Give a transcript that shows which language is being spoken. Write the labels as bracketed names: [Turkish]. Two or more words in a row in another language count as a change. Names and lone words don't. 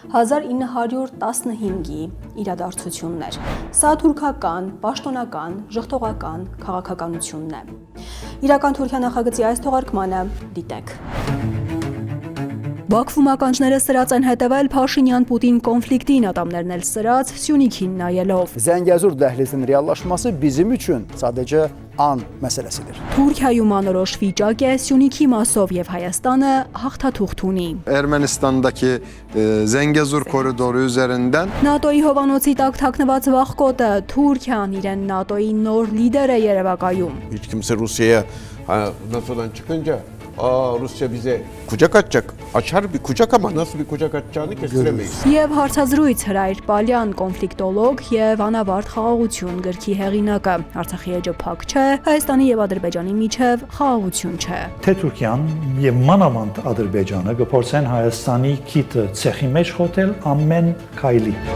[Armenian] 1915-ի իրադարձություններ։ Սա թուրքական, պաշտոնական, ժխտողական քաղաքականությունն է։ Իրական Թուրքիա նախագծի այս թողարկմանը դիտեք։ Բաքվում ականջները սրած են հետևել Փաշինյան-Պուտին կոնֆլիկտին, ատամներն էլ սրած Սյունիքին նայելով։ [Azerbaijani] Zəngəzur dəhlizinin reallaşması bizim üçün sadəcə an məsələsidir. [Armenian] Թուրքիայում անորոշ վիճակ է Սյունիքի մասով եւ Հայաստանը հաղթաթուղթ ունի։ [Turkish] Ermenistan'daki Zengezur koridoru üzerinden [Armenian] ՆԱՏՕ-ի հովանոցի տակ թաքնված վախկոտը Թուրքիան իրեն ՆԱՏՕ-ի նոր լիդեր է երևակայում։ [Turkish] Hiç kimse Rusya'ya NATO'dan çıkınca Rusya bize kucak açacak. Açar bir kucak ama nasıl bir kucak açacağını kestiremeyiz. [Armenian] Եվ հարցազրույց Հրայր Պալյան, կոնֆլիկտոլոգ եւ անավարտ խաղաղություն գրքի հեղինակը։ Արցախի էջը փակ չէ, Հայաստանի եւ Ադրբեջանի միջև խաղաղություն չէ։ Թե Թուրքիան եւ մանավանդ Ադրբեջանը գործեն Հայաստանի քիթը ցեխի մեջ խոթել ամեն քայլի։